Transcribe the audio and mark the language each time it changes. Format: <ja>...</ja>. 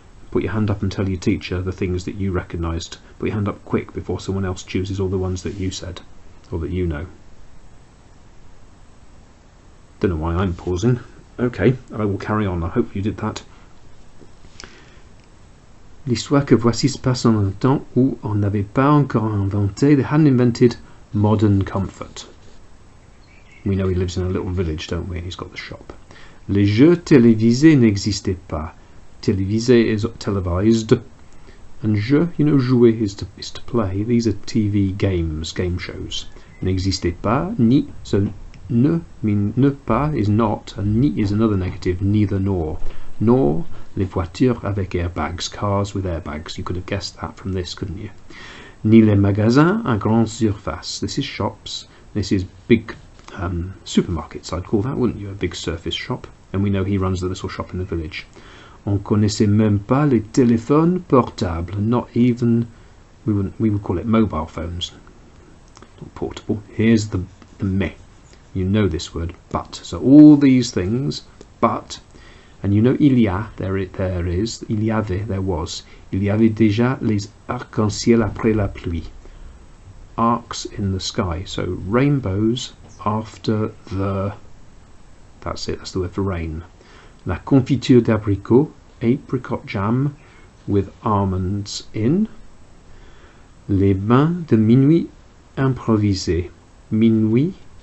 <en>Put your hand up and tell your teacher the things that you recognised. Put your hand up quick before someone else chooses all the ones that you said, or that you know. Don't know why I'm pausing. Okay, I will carry on. I hope you did that.</en> <fr>L'histoire que voici se passe en un temps où on n'avait pas encore inventé,</fr> <en>they hadn't invented modern comfort. We know he lives in a little village, don't we? And he's got the shop.</en> <fr>Les jeux télévisés n'existaient pas.</fr> <en>Télévisé is televised, and jeu, you know, jouer is to play. These are TV games, game shows.</en> <fr>N'existait pas, ni,</fr> <en>so ne mean ne pas is not, and ni is another negative, neither nor. Nor</en> <fr>les voitures avec airbags,</fr> <en>cars with airbags. You could have guessed that from this, couldn't you?</en> <fr>Ni les magasins à grande surface.</fr> <en>This is shops. This is big supermarkets, I'd call that, wouldn't you? A big surface shop. And we know he runs the little shop in the village.</en> <fr>On connaissait même pas les téléphones portables.</fr> <en>Not even, we would call it mobile phones. Not portable. Here's the mais. You know this word, but. So all these things, but. And you know</en> <fr>il y a,</fr> <en>there is,</en> <fr>il y avait,</fr> <en>there was.</en> <fr>Il y avait déjà les arcs-en-ciel après la pluie.</fr> <en>Arcs in the sky. So rainbows after the, that's it, that's the word for rain.</en> <fr>La confiture d'abricot,</fr> <en>apricot jam with almonds in.</en> <fr>Les bains de minuit improvisés. Minuit.</fr>